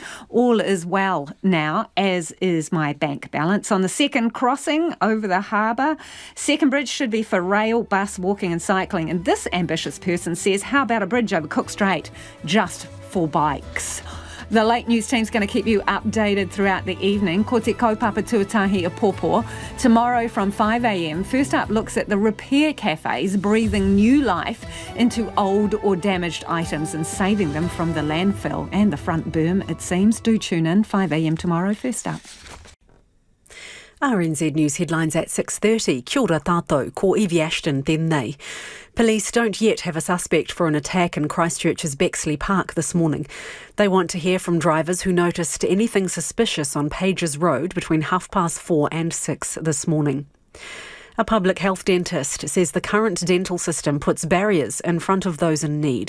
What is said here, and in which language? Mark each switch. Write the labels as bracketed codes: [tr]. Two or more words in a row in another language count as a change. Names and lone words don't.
[en] All is well now, as is my bank balance. On the second crossing over the harbour, second bridge should be for rail, bus, walking and cycling. And this ambitious person says, how about a bridge over Cook Strait just for bikes? The late news team's going to keep you updated throughout the evening. [mi] Ko te kaupapa tuatahi a pōpō. [en] Tomorrow from 5 a.m, First Up looks at the repair cafes breathing new life into old or damaged items and saving them from the landfill and the front berm, it seems. Do tune in, 5 a.m. tomorrow, First Up. RNZ News headlines at 6:30. [mi] Kia ora tātou, ko Evie Ashton tēnei. [en] Police don't yet have a suspect for an attack in Christchurch's Bexley Park this morning. They want to hear from drivers who noticed anything suspicious on Pages Road between 4:30 and 6 this morning. A public health dentist says the current dental system puts barriers in front of those in need.